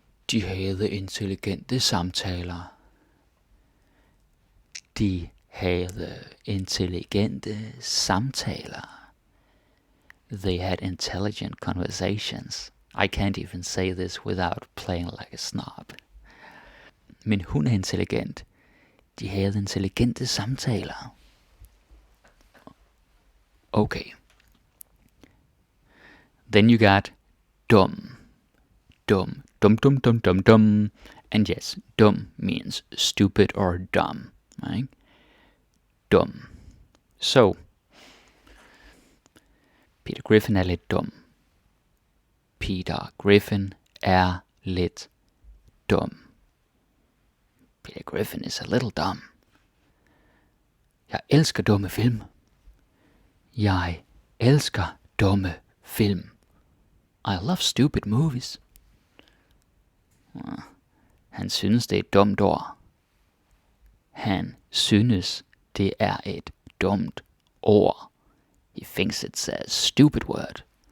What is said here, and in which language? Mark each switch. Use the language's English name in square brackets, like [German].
[Danish] De havde intelligente samtaler. De havde intelligente samtaler. [English] They had intelligent conversations. I can't even say this without playing like a snob. [Danish] Min hund intelligent. De havde intelligente samtaler. [English] Okay. Then you got dum. Dum. Dum, dum, dum, dum, dum. And yes, dum means stupid or dumb. Right? Dum. [Danish] So, Peter Griffin lidt dum. Peter Griffin lidt dum. [English] Peter Griffin is a little dumb. [Danish] Jeg elsker dumme film. Jeg elsker dumme film. [English] I love stupid movies. [Danish] Han synes, det er et dumt ord. Han synes, det er et dumt ord. [English] He thinks it's a stupid word.